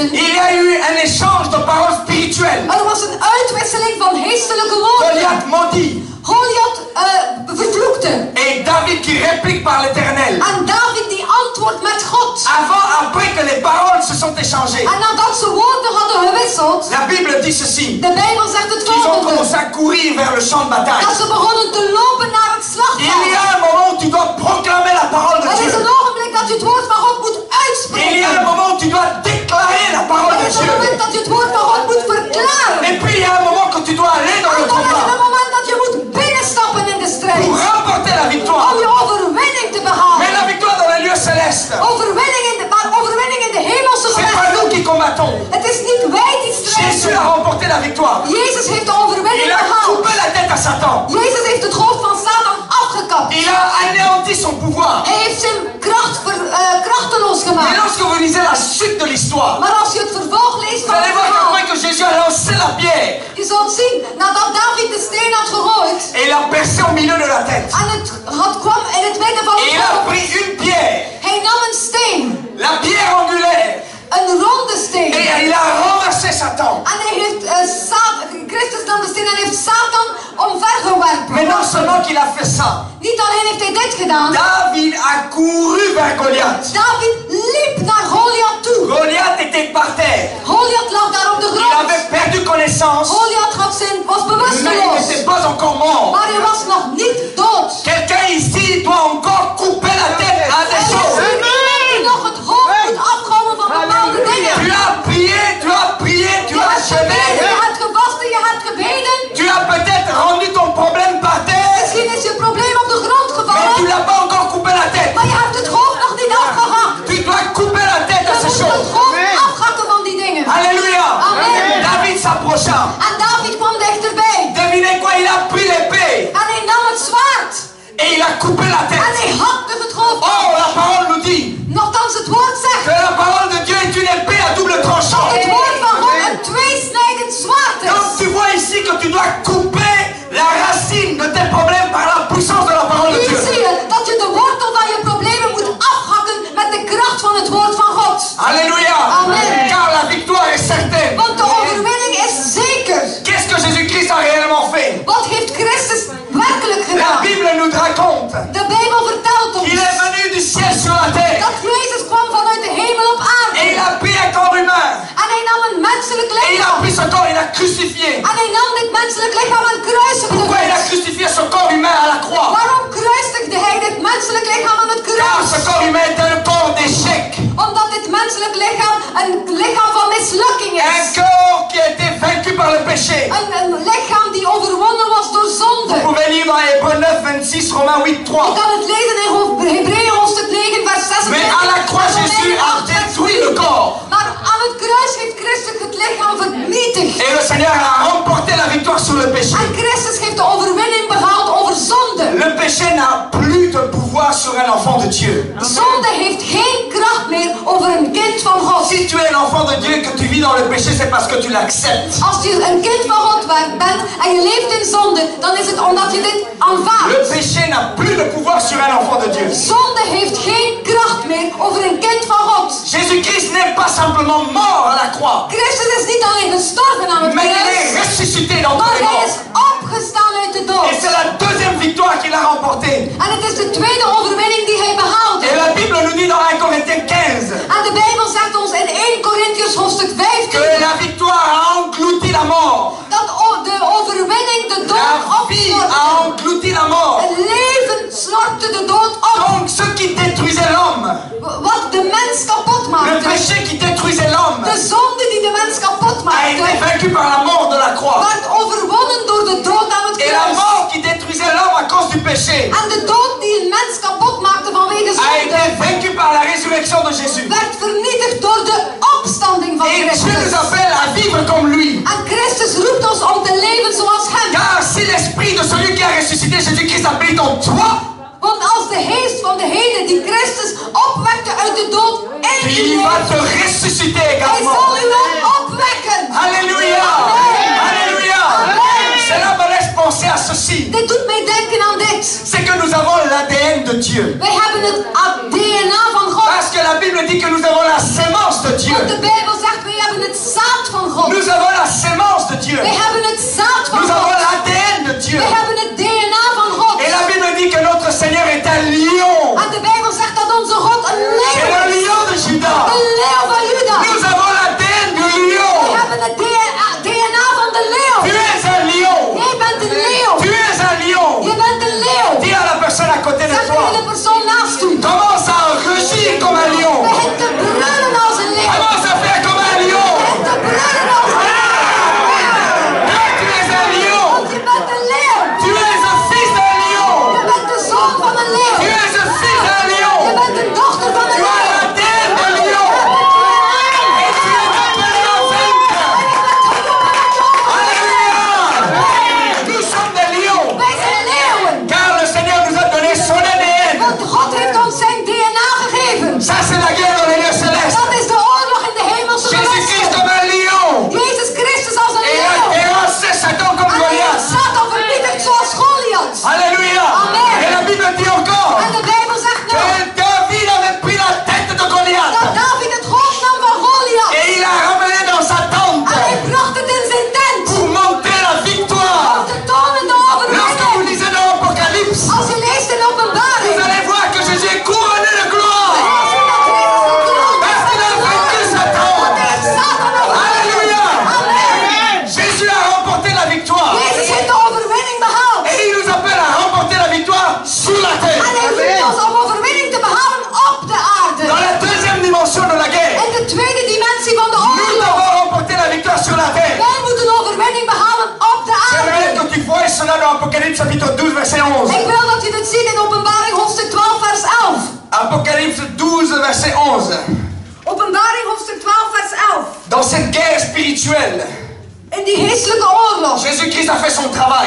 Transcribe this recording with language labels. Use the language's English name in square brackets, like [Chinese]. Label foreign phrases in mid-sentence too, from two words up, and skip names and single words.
[French] il y a eu un échange de paroles spirituelles. [Dutch] er was een uitwisseling van geestelijke woorden. [French] Goliath maudit [Dutch] Goliath vervloekte. [French] et David qui réplique par l'Éternel. [Dutch] En David die antwoordt met God. [French] Après que les paroles se sont échangées, [Dutch] En nadat ze woorden hadden gewisseld, [French] la Bible dit ceci, [Dutch] de Bijbel zegt het [French] qu'ils ont commencé [Dutch] volgende. [French] à courir vers le champ de bataille. [Dutch] Dat ze begonnen te lopen naar het [French] Il y [Dutch] slagveld. [French] a un moment où tu dois proclamer la parole de [Dutch] Er is [French] Dieu. [Dutch] een ogenblik dat je het woord van God moet [French] Il y a un [Dutch] uitspreken. [French] moment où tu dois déclarer la parole [Dutch] Er [French] de [Dutch] is een [French] Dieu. [Dutch] moment dat je het woord van God moet verklaren. [French] Et puis il y a un moment que tu dois aller dans [Dutch] En [French] le [Dutch] dan is er [French] combat [Dutch] een moment dat je moet binnenstappen in de strijd. [French] pour remporter la [Dutch] Om [French] victoire. [Dutch] je overwinning te [French] Mais [Dutch] behalen. [French] la victoire dans les lieux célestes, [Dutch] Overwinning in de hemelse [French] c'est pas [Dutch] gewesten. [French] nous qui combattons. [Dutch] Het is niet wij die [French] Jésus [Dutch] strijden. [French] a remporté la victoire. [Dutch] Jezus heeft de overwinning [French] Il a [Dutch] behaald. [French] coupé la tête à Satan. [Dutch] Jezus heeft het hoofd van Satan afgekapt. [French] Il a anéanti son pouvoir. [Dutch] Hij heeft zijn kracht krachteloos [French] Et [Dutch] gemaakt. [French] lorsque vous lisez la suite de l'histoire, [Dutch] Maar als je het vervolg leest [French] vous [Dutch] van [French] allez [Dutch] het [French] voir [Dutch] verhaal, [French] qu'après que Jésus a lancé la pierre, [Dutch] je zult zien, nadat David de steen had gegooid [French] et il a percé au milieu de la tête. [Dutch] en het kwam in het midden van [French] Et [Dutch] het [French] il a [Dutch] hoofd, [French] pris une pierre, [Dutch] hij nam een steen, [French] la pierre angulaire, [Dutch] een ronde steen. [French] et il a renversé Satan. [Dutch] En hij heeft Christus nam de steen en heeft Satan omvergewerpen. [French] Mais non seulement qu'il a fait ça, [Dutch] Niet alleen heeft hij dit gedaan, [French] David a couru vers Goliath. [Dutch] David liep naar Goliath toe. [French] Goliath était par terre. [Dutch] Goliath lag daar op de [French] Il [Dutch] grond. [French] avait perdu connaissance, [Dutch] Goliath was [French] mais il [Dutch] bewusteloos. [French] n'était pas encore mort. [Dutch] Maar hij was nog niet dood. [French] Quelqu'un ici doit encore couper la tête à des [Dutch] Er is [French] choses. [Dutch] iemand die nog het hoofd moet afkomen van bepaalde dingen. [French] Tu as prié, tu as prié, tu [Dutch] Je [French] as [Dutch] hebt gebeden, [French] jeûné. [Dutch] je hebt gevasten, je hebt gebeden. [French] Tu as peut-être rendu ton problème par terre, [Dutch] Misschien is je probleem op de grond [French] mais tu [Dutch] gevallen. [French] n'as pas encore coupé la tête. [Dutch] Maar je hebt het hoofd nog niet afgehakt. [French] Tu dois couper la tête à [Dutch] Je [French] ces [Dutch] moet [French] choses. [Dutch] het hoofd afhakken van die dingen. [French] Alléluia. [Dutch] Amen. [French] David s'approcha. [Dutch] En David kwam dichterbij. [French] Devinez quoi? Il a pris l'épée [Dutch] En hij nam het zwaard. [French] et il a coupé la [Dutch] En [French] tête. [Dutch] hij hakte het hoofd af. [French] Oh, la parole nous dit [Dutch] Nochtans het woord zegt [French] que la parole de Dieu est une épée à double tranchant. [Dutch] dat het woord van God een tweesnijdend zwaard [French] Donc [Dutch] is. [French] tu vois ici que tu dois couper la racine de tes problèmes par la puissance de la parole de [Dutch] Nu [French] Dieu. [Dutch] zie je dat je de wortel van je problemen moet afhakken met de kracht van het woord van God. [French] Alléluia. [Dutch] Amen. [French] Car la victoire est certaine. [Dutch] Want de overwinning is zeker. [French] Qu'est-ce que Jésus-Christ a réellement fait? [Dutch] Wat heeft Christus werkelijk [French] La [Dutch] gedaan? [French] Bible nous dira raconte [Dutch] De Bijbel vertelt ons [French] qu'il est venu du ciel sur la terre. [Dutch] dat Jezus kwam vanuit de hemel op aarde. [French] Et il a pris un corps humain. [Dutch] En hij nam een menselijk [French] Et il a [Dutch] lichaam. [French] pris ce corps, il a crucifié. [Dutch] En hij nam dit menselijk lichaam en kruisigde [French] Pourquoi il a [Dutch] het. [French] crucifié ce corps humain à la croix? [Dutch] Waarom kruisigde hij dit menselijk lichaam aan het [French] Car [Dutch] kruis? [French] ce corps humain est un corps d'échec. [Dutch] Omdat dit menselijk lichaam een lichaam van mislukking [French] Un [Dutch] is. [French] corps qui a été vaincu par le péché. [Dutch] Een lichaam die overwonnen was door zonde. [French] Vous pouvez lire dans Hébreux 9, 26, Romains 8, [Dutch] Je [French] 3. [Dutch] kan het lezen in Hebreeën hoofdstuk 9 vers 26. [French] Mais à la croix, Jésus a détruit le corps. [Dutch] Maar aan het kruis heeft Christus het lichaam vernietigd. [French] Et le Seigneur a remporté la victoire sur le péché. [Dutch] En Christus heeft de overwinning behaald over zonde. [French] Le péché n'a plus de pouvoir sur un enfant de Dieu. [Dutch] Zonde heeft geen kracht meer over een kind van God. [French] Si tu es un enfant de Dieu et que tu vis dans le péché, c'est parce que tu l'acceptes. [Dutch] Als je een kind van God bent en je leeft in zonde, dan is het omdat je dit [French] Le [Dutch] aanvaardt. [French] péché n'a plus de pouvoir sur un enfant de Dieu. [Dutch] Zonde heeft geen kracht meer over een kind van God. [French] Jésus-Christ n'est pas simplement mort à la croix, [Dutch] Christus is niet alleen gestorven aan het [French] mais il [Dutch] kruis, [French] est ressuscité d'entre [Dutch] maar [French] les [Dutch] hij [French] morts. [Dutch] is opgestaan uit de [French] Et [Dutch] dood. [French] c'est la deuxième victoire qu'il a remportée. [Dutch] En het is de tweede overwinning die hij behaalde. [French] Et la Bible nous dit dans 1 Corinthiens 15 [Dutch] En de Bijbel zegt ons in 1 Korintiërs hoofdstuk [French] que [Dutch] 15 [French] la victoire a englouti la mort. [Dutch] dat de overwinning de dood [French] La vie a [Dutch] opsnortte. [French] englouti la mort. [Dutch] Het leven snortte de dood op. [French] Donc ce qui détruisait l'homme, [Dutch] Wat de mens kapot [French] le [Dutch] maakte. [French] péché qui détruisait l'homme, [Dutch] De zonde die de mens kapot [French] a été [Dutch] maakte. [French] vaincu par la mort de la croix. [Dutch] Werd overwonnen door de dood aan het [French] Et la [Dutch] kruis. [French] mort qui détruisait l'homme à cause du péché [Dutch] En de dood die een mens kapot maakte vanwege [French] a été [Dutch] zonde. [French] vaincu par la résurrection de Jésus. [Dutch] Werd vernietigd door de opstanding van [French] Et Dieu nous [Dutch] Christus. [French] appelle à vivre comme lui. [Dutch] En Christus roept ons om te leven zoals hem. [French] Car si l'esprit de celui qui a ressuscité Jésus-Christ habite en toi, [Dutch] Want als de geest van degene die Christus opwekte uit de dood in u [French] il va [Dutch] leeft, [French] te ressusciter [Dutch] hij [French] également. [Dutch] zal u ook opwekken. [French] Alléluia. [Dutch] Amen. [French] Alléluia. [Dutch] Amen. [French] Cela me laisse penser à ceci. [Dutch] Dit doet mij denken aan dit. [French] C'est que nous avons l'ADN de Dieu. [Dutch] Wij hebben het DNA van God. [French] Parce que la Bible dit que nous avons la sémence de Dieu. [Dutch] Want de Bijbel zegt wij hebben het zaad van God. [French] Nous avons la sémence de Dieu. [Dutch] Wij hebben het zaad van [French] Nous avons [Dutch] God. [French] l'ADN de Dieu. [Dutch] Wij hebben het DNA van God. [French] Et la Bible dit que notre Seigneur est un lion. [Dutch] En de Bijbel zegt dat onze God een [French] C'est [Dutch] leeuw [French] le [Dutch] is. [French] lion de Juda. [Dutch] De leeuw van Juda. [French] Nous avons l'ADN du [Dutch] Wij [French] lion. [Dutch] hebben het DNA van de leeuw. [French] Tu es un lion. [Dutch] Jij bent een leeuw. [French] Tu es un lion. [Dutch] Je bent een leeuw. [French] Dis à la personne à côté de [Dutch] Zeg [French] toi. [Dutch] tegen de persoon naast u. [French] Commence à rugir comme un lion. [Dutch] Begin te brullen als een leeuw. [French] Commence à faire comme un lion. [Dutch] Begin te brullen als een leeuw. [French] Car tu es un lion. [Dutch] Want je bent een leeuw. [French] Tu es un fils d'un lion. [Dutch] Je bent de zoon van een leeuw. [French] Tu es un fils d'un [Dutch] Je [French] lion. [Dutch] bent de dochter van een [French] Tu as [Dutch] leeuw. [French] l'ADN de [Dutch] Je [French] lion. [Dutch] hebt het DNA. [French] Et tu es appelé en vaincre. Alléluia. Nous sommes des lions. [Dutch] Wij zijn leeuwen. [French] Car le Seigneur nous a donné son ADN. [Dutch] Want God heeft ons zijn DNA gegeven. [French] Ça, c'est la guerre dans les lieux célestes. [Dutch] Dat is de oorlog in de hemelse [French] Jésus-Christ [Dutch] gewesten. [French] comme un lion. [Dutch] Jezus Christus als een [French] Et il a [Dutch] leeuw. [French] terrassé Satan comme [Dutch] En hij heeft [French] Goliath. [Dutch] Satan vernietigd zoals Goliath. [French] Alléluia. [Dutch] Amen. [French] Et la Bible dit encore [Dutch] En de Bijbel zegt [French] que [Dutch] nou [French] David avait pris la tête de Goliath. [Dutch] dat David het hoofd nam van Goliath. [French] Et il l'a ramené dans sa tente [Dutch] En hij bracht het in zijn tent. [French] pour montrer la victoire. [Dutch] Om te tonen de [French] Lorsque vous [Dutch] overwinning. [French] lisez dans l'Apocalypse, [Dutch] Als je leest in [French] vous [Dutch] openbaring. [French] allez voir que Jésus est couronné de gloire. [Dutch] Als je dat Christus de kroon [French] Parce qu'il a vaincu Satan. [Dutch] Want hij heeft Satan overwinning. [French] Alléluia. [Dutch] Amen. [French] Jésus a remporté la victoire. [Dutch] Jezus heeft de overwinning behaald. [French] Et il nous appelle à remporter la victoire sur la [Dutch] En [French] terre. [Dutch] hij roept ons om overwinning te behalen op de aarde. [French] Dans la deuxième dimension de la guerre, [Dutch] In de tweede dimensie van de [French] nous [Dutch] oorlog. [French] devons remporter la victoire sur la terre. [Dutch] Wij moeten overwinning behalen op de [French] J'aimerais [Dutch] aarde. [French] que tu vois cela dans Apocalypse chapitre 12 verset 11. [Dutch] Ik wil dat je dit ziet in openbaring hoofdstuk 12 vers 11. [French] Apocalypse 12 verset 11. [Dutch] Openbaring hoofdstuk 12 vers 11. [French] Dans cette guerre spirituelle, [Dutch] In die geestelijke oorlog. [French] Jésus-Christ a fait son travail.